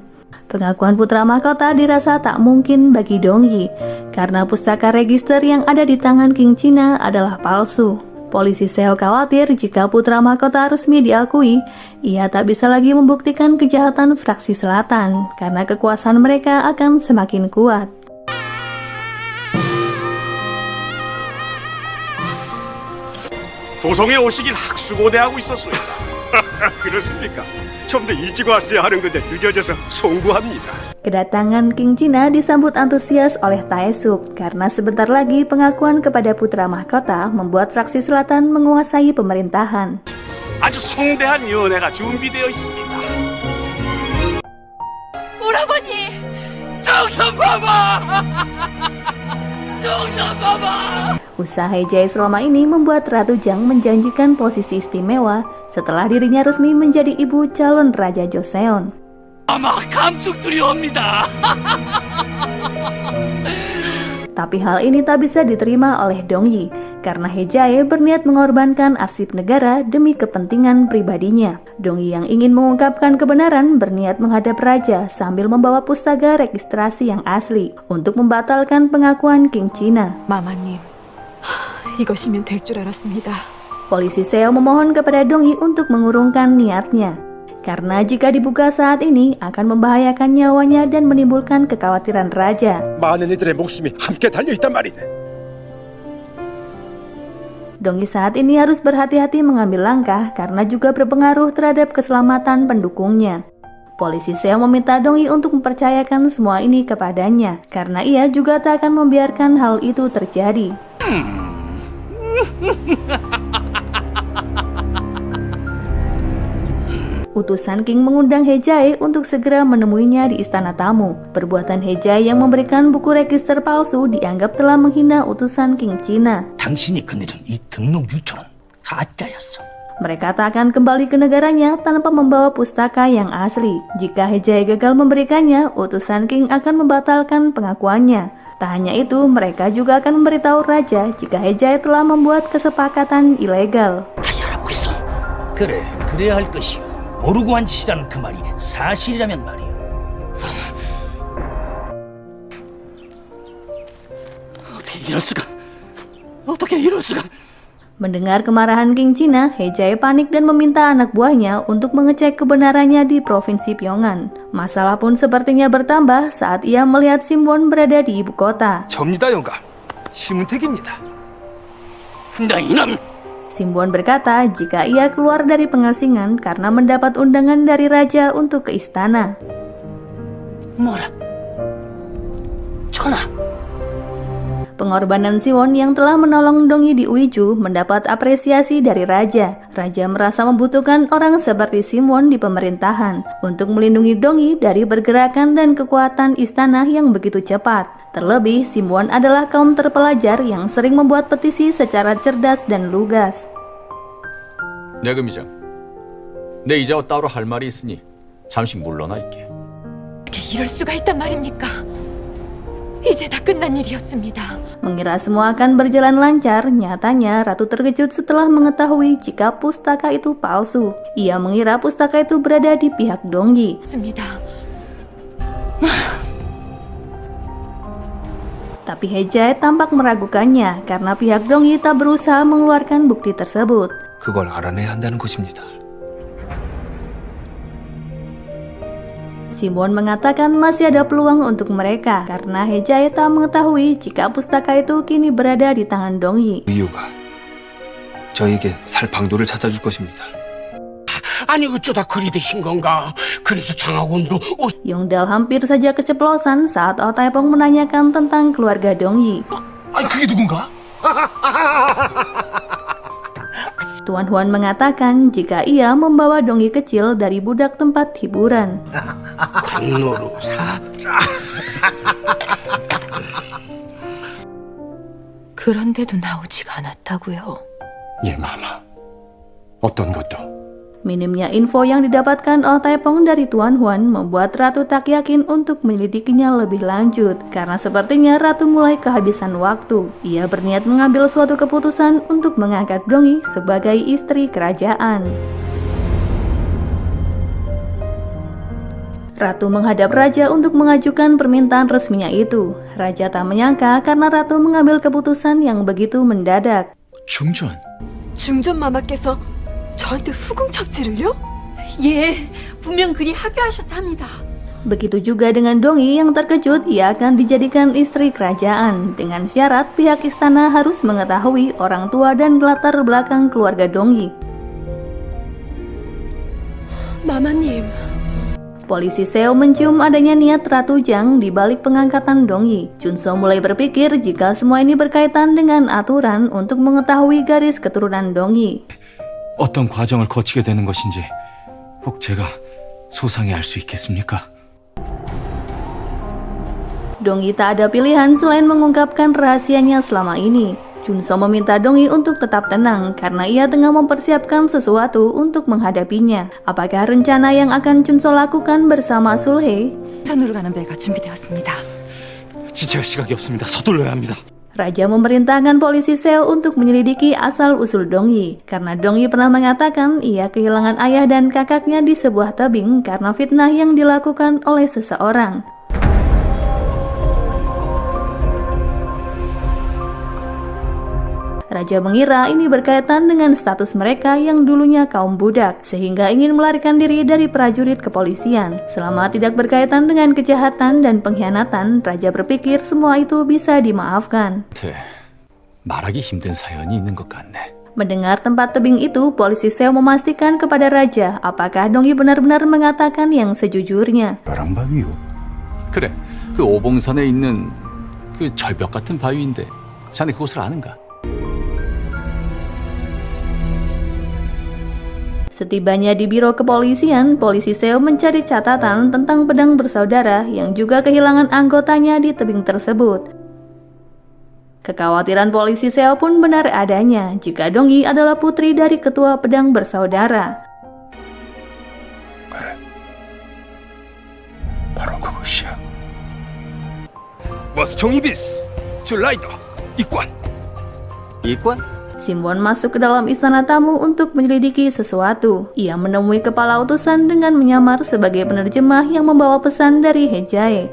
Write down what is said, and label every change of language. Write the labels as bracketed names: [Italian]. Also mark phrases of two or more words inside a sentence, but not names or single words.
[Indonesian] Pengakuan putra mahkota dirasa tak mungkin bagi Dongyi karena pustaka register yang ada di tangan King China adalah palsu. Polisi Seo khawatir jika putra mahkota resmi diakui, ia tak bisa lagi membuktikan kejahatan fraksi selatan karena kekuasaan mereka akan semakin kuat. [Korean] 도성에 오시길 학수고대하고 있었소이다. 그렇습니까? 좀 더 일찍 왔어야 하는 건데 늦어져서 송구합니다. [Indonesian] Kedatangan King China disambut antusias oleh Taesuk karena sebentar lagi pengakuan kepada putra mahkota membuat fraksi selatan menguasai pemerintahan. [Korean] 아주 성대한 연회가 준비되어 있습니다. 오라버니! 정신 봐봐. 정신 봐봐. [Indonesian] Usaha He Jae selama ini membuat Ratu Jang menjanjikan posisi istimewa setelah dirinya resmi menjadi ibu calon Raja Joseon. [Korean] 아마 감축들이 옵니다. [Indonesian] Tapi hal ini tak bisa diterima oleh Dongyi karena He-jae berniat mengorbankan arsip negara demi kepentingan pribadinya. Dongyi yang ingin mengungkapkan kebenaran berniat menghadap raja sambil membawa pustaka registrasi yang asli untuk membatalkan pengakuan King China. [Korean] 마마님, 이것이면 될 줄 알았습니다. [Indonesian] Polisi Seo memohon kepada Dongyi untuk mengurungkan niatnya. Karena jika dibuka saat ini akan membahayakan nyawanya dan menimbulkan kekhawatiran raja. [Korean] 많은 이들의 목숨이 함께 달려 있단 말이네. [Indonesian] Dongyi saat ini harus berhati-hati mengambil langkah karena juga berpengaruh terhadap keselamatan pendukungnya. Polisi Seo meminta Dongyi untuk mempercayakan semua ini kepadanya karena ia juga tak akan membiarkan hal itu terjadi. Utusan King mengundang He-jae untuk segera menemuinya di istana tamu. Perbuatan He-jae yang memberikan buku register palsu dianggap telah menghina utusan King China. [Korean] 당신이 건네준 이 등록 유초는 가짜였어. [Indonesian] Mereka tak akan kembali ke negaranya tanpa membawa pustaka yang asli. Jika He-jae gagal memberikannya, utusan King akan membatalkan pengakuannya. Tak hanya itu, mereka juga akan memberitahu raja jika He-jae telah membuat kesepakatan ilegal. [Korean] 다시 알아보겠어. 그래, 그래야 할 것이오. 모르고 한 짓이라는 그 말이 사실이라면 말이오. 어떻게 이럴 수가? [Indonesian] Mendengar kemarahan King China, He-jae panik dan meminta anak buahnya untuk mengecek kebenarannya di provinsi Pyongan. Masalah pun sepertinya bertambah saat ia melihat Simwon berada di ibu kota. [Korean] 접니다, 영감. 심은택입니다. 나 이놈! [Indonesian] Simwon berkata jika ia keluar dari pengasingan karena mendapat undangan dari raja untuk ke istana. [Korean] 뭐라? 전하! [Indonesian] Pengorbanan Siwon yang telah menolong Dongyi di Uiju mendapat apresiasi dari raja. Raja merasa membutuhkan orang seperti Simwon di pemerintahan untuk melindungi Dongyi dari pergerakan dan kekuatan istana yang begitu cepat. Terlebih, Simwon adalah kaum terpelajar yang sering membuat petisi secara cerdas dan lugas. [Korean] 내금이장, 내 이자와 따로 할 말이 있으니 잠시 물러나 있게. 어떻게 이럴 수가 있단 말입니까? 이제 다 끝난 일이었습니다. [Indonesian] Mengira semua akan berjalan lancar, nyatanya Ratu terkejut setelah mengetahui jika pustaka itu palsu. Ia mengira pustaka itu berada di pihak Dongyi. Tapi He-jae tampak meragukannya karena pihak Dongyi tak berusaha mengeluarkan bukti tersebut. [Korean] 그걸 알아내야 한다는 것입니다. [Indonesian] Simwon mengatakan masih ada peluang untuk mereka karena He-jae tak mengetahui jika pustaka itu kini berada di tangan Dongyi. [Korean] 이유가 저에게 살 방도를 찾아줄 것입니다. 아니 어쩌다 그리 되신 건가? 그래서 장하원도 [Indonesian] Yongdal hampir saja keceplosan saat Oh Taepong menanyakan tentang keluarga Dongyi. [Korean] 아니 그게 누군가? [Indonesian] Tuan Huan mengatakan jika ia membawa Dongyi kecil dari budak tempat hiburan. [Korean] 광로로 사자. 그런데도 나오지가 않았다고요. 예, 마마. 어떤 것도. [Indonesian] Minimnya info yang didapatkan Oh Taepong dari Tuan Huan membuat Ratu tak yakin untuk menyelidikinya lebih lanjut karena sepertinya Ratu mulai kehabisan waktu. Ia berniat mengambil suatu keputusan untuk mengangkat Dongyi sebagai istri kerajaan. Ratu menghadap Raja untuk mengajukan permintaan resminya itu. Raja tak menyangka karena Ratu mengambil keputusan yang begitu mendadak. [Korean] 중전? 중전마마께서 저한테 후궁 첩지를요? 예, 분명 그리 하교하셨답니다. [Indonesian] Begitu juga dengan Dongyi yang terkejut ia akan dijadikan istri kerajaan dengan syarat pihak istana harus mengetahui orang tua dan latar belakang keluarga Dongyi. [Korean] 마마님. [Indonesian] Polisi Seo mencium adanya niat Ratu Jang di balik pengangkatan Dongyi. Junso mulai berpikir jika semua ini berkaitan dengan aturan untuk mengetahui garis keturunan Dongyi. [Korean] 어떤 과정을 거치게 되는 것인지 혹 제가 소상히 알 수 있겠습니까? [Indonesian] Dongyi tak ada pilihan selain mengungkapkan rahasianya selama ini. Junso meminta Dongyi untuk tetap tenang karena ia tengah mempersiapkan sesuatu untuk menghadapinya. Apakah rencana yang akan Junso lakukan bersama Sulhae? [Korean] 전으로 가는 배가 준비되었습니다. 지체할 시각이 없습니다. 서둘러야 합니다. [Indonesian] Raja memerintahkan polisi Seo untuk menyelidiki asal-usul Dongyi, karena Dongyi pernah mengatakan ia kehilangan ayah dan kakaknya di sebuah tebing karena fitnah yang dilakukan oleh seseorang. Raja mengira ini berkaitan dengan status mereka yang dulunya kaum budak, sehingga ingin melarikan diri dari prajurit kepolisian. Selama tidak berkaitan dengan kejahatan dan pengkhianatan, Raja berpikir semua itu bisa dimaafkan. [Korean] 말하기 힘든 사연이 있는 것 같네. [Indonesian] Mendengar tempat tebing itu, polisi Seo memastikan kepada Raja apakah Dongyi benar-benar mengatakan yang sejujurnya. [Korean] 바람바위요. 그래, 그 오봉산에 있는 그 절벽 같은 바위인데 자네 그곳을 아는가? [Indonesian] Setibanya di biro kepolisian, polisi Seo mencari catatan tentang pedang bersaudara yang juga kehilangan anggotanya di tebing tersebut. Kekhawatiran polisi Seo pun benar adanya jika Dongyi adalah putri dari ketua pedang bersaudara. [Korean] 그래. 바로 그것이야. 와스총이비스 줄라이더 이관 [Indonesian] Simwon masuk ke dalam istana tamu untuk menyelidiki sesuatu. Ia menemui kepala utusan dengan menyamar sebagai penerjemah yang membawa pesan dari Hejae.